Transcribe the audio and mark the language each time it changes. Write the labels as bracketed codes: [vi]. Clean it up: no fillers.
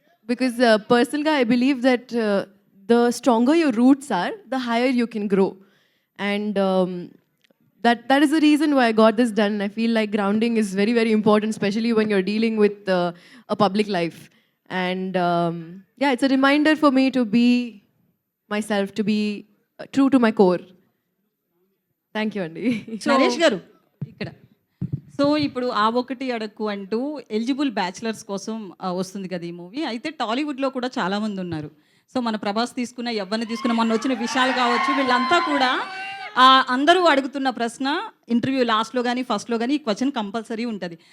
[en] Because పర్సనల్గా I believe that the stronger your roots are, the higher you can grow. And that is the reason why I got this done. I feel like grounding is very, very important, especially when you're dealing with a public life. And yeah, it's a reminder for me to be myself, to be true to my core. Thank you అండి. [te] నరేష్ గారు ఇక్కడ. So ఇప్పుడు ఆ ఒకటి అడక్కు అంటూ eligible bachelors కోసం వస్తుంది కదా ఈ మూవీ. అయితే టాలీవుడ్లో కూడా చాలామంది ఉన్నారు. సో మన ప్రభాస్ తీసుకున్న, ఎవరిని తీసుకున్న, మొన్న వచ్చిన విషయాలు కావచ్చు, వీళ్ళంతా కూడా అందరూ అడుగుతున్న ప్రశ్న ఇంటర్వ్యూ లాస్ట్లో కానీ ఫస్ట్లో కానీ ఈ క్వశ్చన్ కంపల్సరీ ఉంటుంది.